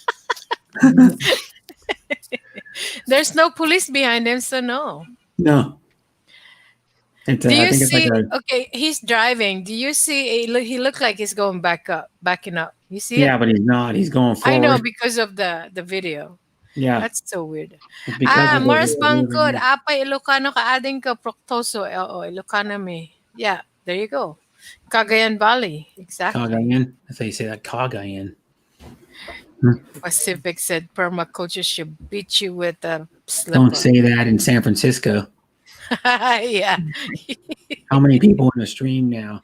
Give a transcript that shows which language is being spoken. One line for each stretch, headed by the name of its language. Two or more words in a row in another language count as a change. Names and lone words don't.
English: There's no police behind him, so no. No. It's, Do I you think it's see? like a, Okay, he's driving. Do you see? He looked like he's going backing up. You see yeah, it? but he's not. He's going forward. I know because of the video. Yeah. That's so weird. It's because of the-
Iloko: Mars Bangkod, apay Ilocano ka ading ka Proctoso. Oo, Ilocano me.
English: Yeah, there you go. Cagayan Valley, exactly. Cagayan. That's how you say that. Cagayan. Pacific said perma coaches should beat you with a slipper. Don't say that in San Francisco. Yeah. How many people in the stream now?